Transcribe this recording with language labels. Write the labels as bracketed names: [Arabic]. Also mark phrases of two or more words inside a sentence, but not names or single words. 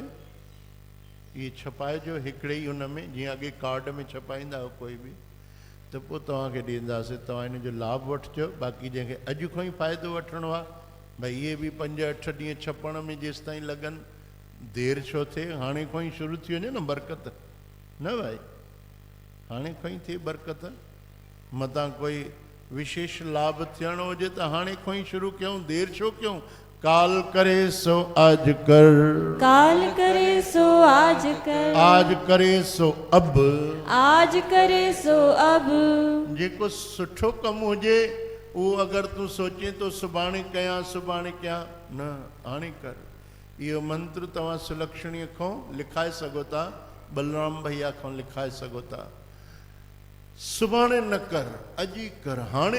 [Sindhi] इहे छपाइजो हिकिड़े ई हुन में, जीअं अॻे कार्ड में छपाईंदा आहियो कोई बि, त पोइ तव्हांखे ॾींदासीं। तव्हां इन जो लाभ वठिजो। बाक़ी जंहिंखे अॼु खां ई फ़ाइदो वठिणो आहे, भई इहे बि 5-8 ॾींहं छपण में जेसि ताईं लॻनि, देरि छो थिए, हाणे खां ई शुरू थी वञे न बरकत, न भाई, हाणे खां ई थिए बरकत। मतां कोई विशेष लाभ थियणो हुजे त हाणे खां ई शुरू कयूं, देरि छो कयूं। [Hindi] काल करे सो आज कर, काल करे सो आज कर, आज करे सो अब, आज करे सो अब। [Sindhi] जेको सुठो कमु हुजे उहो अगरि तूं सोचे तो सुभाणे कयां, सुभाणे कयां, न, हाणे कर। इहो मंत्र तव्हां सुलक्षणीअ खां लिखाए सघो था, बलराम भैया खां लिखाए सघो था। सुभाणे न कर, अॼु ई कर, हाणे।